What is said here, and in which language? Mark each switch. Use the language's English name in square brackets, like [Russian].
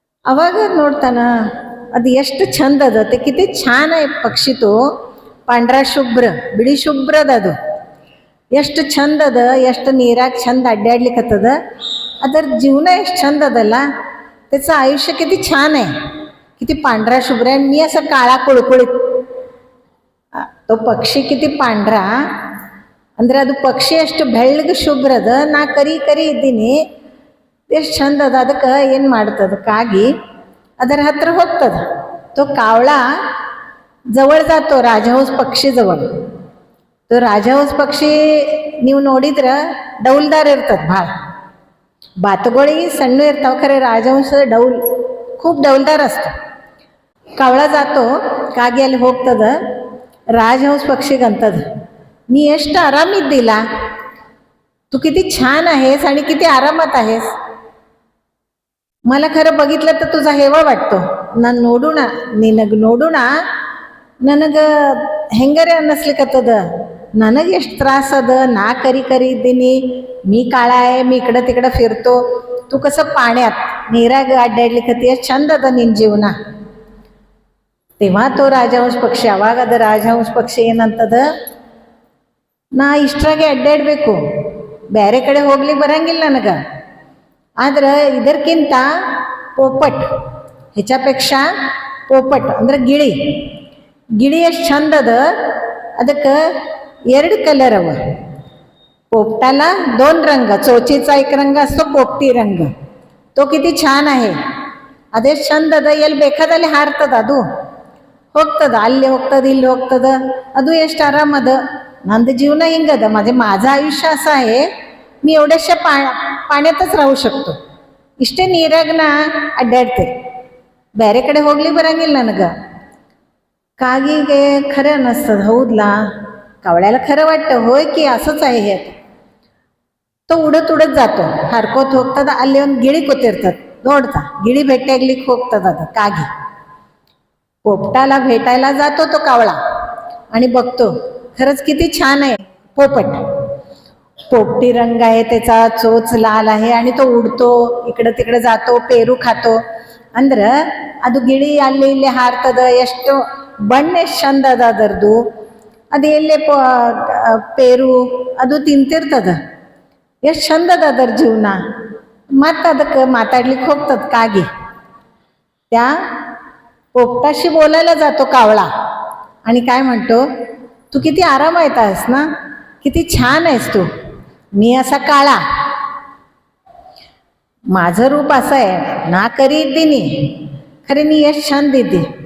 [Kannada] ಅವಾಗ ನೋಡ್ತಾನ, ಅದು ಎಷ್ಟು ಚಂದ ಅದ, [Marathi] ते किती छान आहे पक्षी तो. पांढरा शुभ्र, [Kannada] ಬಿಳಿ ಶುಭ್ರದ ಅದು ಎಷ್ಟು ಚಂದ ಅದ, ಎಷ್ಟು ನೀರಾಗ ಚಂದ ಅಡ್ಡಾಡ್ಲಿಕ್ಕತ್ತದ. ಅದರ ಜೀವನ ಎಷ್ಟು ಚಂದ ಅದಲ್ಲ, [Marathi] त्याचं आयुष्य किती छान आहे, किती पांढरा शुभ्र आहे. मी असा काळा कुळकुळीत. तो पक्षी किती पांढरा [Kannada] ಅಂದ್ರೆ ಅದು ಪಕ್ಷಿ ಎಷ್ಟು ಬೆಳ್ಳಗೆ ಶುಭ್ರ ಅದ, ನಾ ಕರಿ ಇದ್ದೀನಿ, ಎಷ್ಟು ಚಂದ ಅದ. ಅದಕ್ಕೆ ಏನು ಮಾಡ್ತದ, ಕಾಗಿ ಅದರ ಹತ್ರ ಹೋಗ್ತದ. [Marathi] तो कावळा जवळ जातो राजहंस पक्षी जवळ. तो राजहंस पक्षी [Kannada] ನೀವು ನೋಡಿದ್ರೆ ಡೌಲ್ದಾರ್ ಇರ್ತದೆ ಭಾಳ. ಬಾತುಗೋಳಿ ಸಣ್ಣ ಇರ್ತಾವ, ಖರೆ ರಾಜಹಂಸ [Marathi] खूप डौलदार असतो. कावळा जातो, कागी [Kannada] ಅಲ್ಲಿ ಹೋಗ್ತದ. [Marathi] राजहंस पक्षीಗೆ ಅಂತದ, मी [Kannada] ಎಷ್ಟು ಆರಾಮಿದ್ದಿಲ್ಲ, [Marathi] तू किती छान आहेस आणि किती आरामात आहेस. मला खरं बघितलं तर तुझा हेवा वाटतो. [Kannada] ನಾನು ನೋಡೋಣ, ನಿನಗೆ ನೋಡೋಣ, ನನಗೆ ಹೆಂಗರೆ ಅನ್ನಿಸ್ಲಿಕ್ಕತ್ತದ. ನನಗೆ ಎಷ್ಟು त्रास अद, ನಾ ಕರಿ ಇದ್ದೀನಿ, [Marathi] मी काळा आहे, मी इकडं तिकडं फिरतो, तू कसं पाण्यात [Kannada] ನೀರಾಗ ಅಡ್ಡಾಡ್ಲಿಕ್ಕತ್ತಿ, ಎಷ್ಟು ಚಂದ ಅದ ನಿನ್ನ ಜೀವನ. [Marathi] तेव्हा तो [Kannada] ರಾಜಹಂಸ ಪಕ್ಷಿ, ಅವಾಗ ಅದು ರಾಜಹಂಸ ಪಕ್ಷಿ ಏನಂತದ, ನಾ ಇಷ್ಟರಾಗೆ ಅಡ್ಡಾಡಬೇಕು, ಬೇರೆ ಕಡೆ ಹೋಗ್ಲಿಕ್ಕೆ ಬರಂಗಿಲ್ಲ ನನಗೆ. ಆದ್ರೆ ಇದಕ್ಕಿಂತ पोपट, [Marathi] ह्याच्यापेक्षा पोपट [Kannada] ಅಂದ್ರೆ ಗಿಳಿ ಎಷ್ಟು ಚಂದ ಅದ. ಅದಕ್ಕೆ 2 कलर अव. [Marathi] पोपटाला 2 रंग, चोचीचा एक रंग असतो, पोपटी रंग. तो किती छान आहे, [Kannada] ಅದೆಷ್ಟು ಚಂದ ಅದ. ಎಲ್ಲಿ ಬೇಕಾದಲ್ಲಿ ಹಾರ್ತದ, ಅದು ಹೋಗ್ತದ, ಅಲ್ಲಿ ಹೋಗ್ತದ, ಇಲ್ಲಿ ಹೋಗ್ತದ, ಅದು ಎಷ್ಟು ಆರಾಮದ. ನಂದು ಜೀವನ ಹಿಂಗದ, [Marathi] माझं आयुष्य असं आहे, मी एवढ्याशा पाण्यातच राहू शकतो, [Kannada] ಇಷ್ಟೇ ನೀರಾಗ ನಾ ಅಡ್ಡಾಡ್ತೆ, ಬೇರೆ ಕಡೆ ಹೋಗ್ಲಿಕ್ಕೆ ಬರಂಗಿಲ್ಲ ನನಗೆ. [Marathi] कागीಗೆ खरं ಅನ್ನಿಸ್ತದ, हौदला, कावळ्याला खरं वाटतं, होय की असंच आहे हे. तो उडत जातो, हरकोत ಹೋಗ್ತದ. [Kannada] ಅಲ್ಲಿ ಒಂದು ಗಿಳಿ ಕೂತಿರ್ತದ, ನೋಡ್ತಾ ಗಿಳಿ भेटाಗ್ಲಿಕ್ಕೆ ಹೋಗ್ತದ ಅದು कागी. [Marathi] पोपटाला भेटायला जातो तो कावळा आणि बघतो, खरंच किती छान आहे पोपट. पोपटी रंग आहे त्याचा, चोच लाल आहे आणि तो उडतो, इकडं तिकडं जातो, पेरू खातो. [Kannada] ಅಂದ್ರೆ ಅದು ಗಿಳಿ ಅಲ್ಲಿ ಇಲ್ಲಿ ಹಾರ್ತದ, ಎಷ್ಟು ಬಣ್ಣ ಎಷ್ಟು ಚಂದ ಅದ ಅದರದು. ಅದು ಎಲ್ಲೇ ಪೇರು ಅದು ತಿಂತಿರ್ತದ, ಎಷ್ಟು ಚಂದ ಅದ ಅದರ ಜೀವನ. ಮತ್ತು ಅದಕ್ಕೆ ಮಾತಾಡ್ಲಿಕ್ಕೆ ಹೋಗ್ತದ कागी. [Marathi] त्या पोपटाशी बोलायला जातो कावळा आणि काय म्हणतो, तू किती आरामात आहेस ना, किती छान आहेस तू, मी असा काळा, माझं रूप असं आहे, [Kannada] ನಾ ಕರಿ ಇದ್ದೀನಿ, ಖರೆ ನೀ ಎಷ್ಟು ಚಂದ ಇದ್ದಿ.